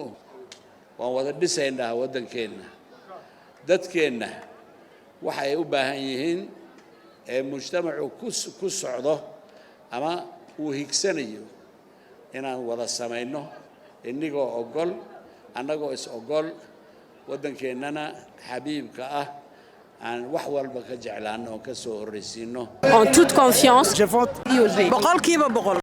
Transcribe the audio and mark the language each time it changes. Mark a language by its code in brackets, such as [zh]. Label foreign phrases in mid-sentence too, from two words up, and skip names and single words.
[so] waan wada dhisaynaa waddankeenna dadkeenna waxay u baahan yihiin ee mujtamacu ku socdo ama uu higsanayo inaan wada samayno inagoo ogol annagoo is ogol waddankeennana xabiibka ah aan wax walba ka jeclaano oo ka soo horraysiino [fr] en toute confiance [so] boqolkiiba boqol.